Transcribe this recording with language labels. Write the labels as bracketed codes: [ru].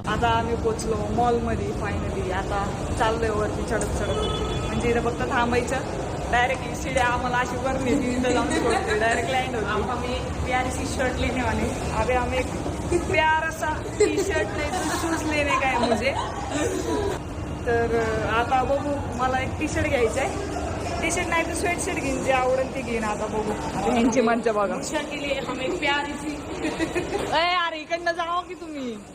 [mr] आता आम्ही पोचलो मॉल मध्ये फायनली. आता चाललोय वरती चढत म्हणजे इथं फक्त थांबायचं. डायरेक्टली सीढ़ी आम्हाला अशी वर नेली, इथं जाऊन सोडते. डायरेक्ट लँड होती. [hi] हमें प्यारी सी शर्ट लेने वाले. अभी हमें एक प्यारा सा टी शर्ट नहीं तो शूज लेने का है मुझे. [mr] तर आता बघू, मला एक टी शर्ट घ्यायचं आहे. टी शर्ट नाही तर स्वेट शर्ट घेईन, जे आवडेल ते घेईन. आता बघू यांची मज्जा बघा. [hi] के लिए हमें प्यारी सी [mr] अरे इकडनं जावं की तुम्ही.